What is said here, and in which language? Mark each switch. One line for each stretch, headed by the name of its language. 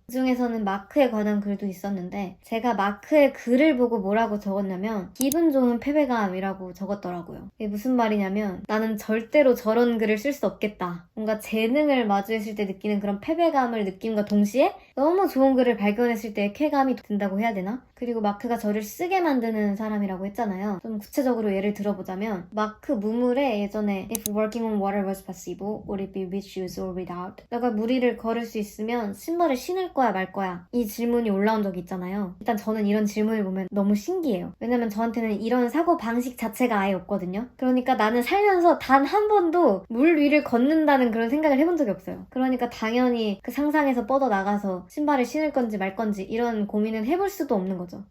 Korean: 그중에서는 마크에 관한 글도 있었는데 제가 마크의 글을 보고 뭐라고 적었냐면 기분 좋은 패배감이라고 적었더라고요. 이게 무슨 말이냐면 나는 절대로 저런 글을 쓸 수 없겠다. 뭔가 재능을 마주했을 때 느끼는 그런 패배감을 느낌과 동시에 너무 좋은 글을 발견했을 때의 쾌감이 든다고 해야 되나? 그리고 마크가 저를 쓰게 만드는 사람이라고 했잖아요. 좀 구체적으로 예를 들어보자면 마크 무물에 예전에
English: If working on water was possible, would it be with shoes or without?
Korean: 내가 물 위를 걸을 수 있으면 신발을 신을 거야 말 거야? 이 질문이 올라온 적이 있잖아요. 일단 저는 이런 질문을 보면 너무 신기해요. 왜냐면 저한테는 이런 사고 방식 자체가 아예 없거든요. 그러니까 나는 살면서 단 한 번도 물 위를 걷는다는 그런 생각을 해본 적이 없어요. 그러니까 당연히 그 상상에서 뻗어나가서 신발을 신을 건지 말 건지 이런 고민은 해볼 수도 없는 거죠.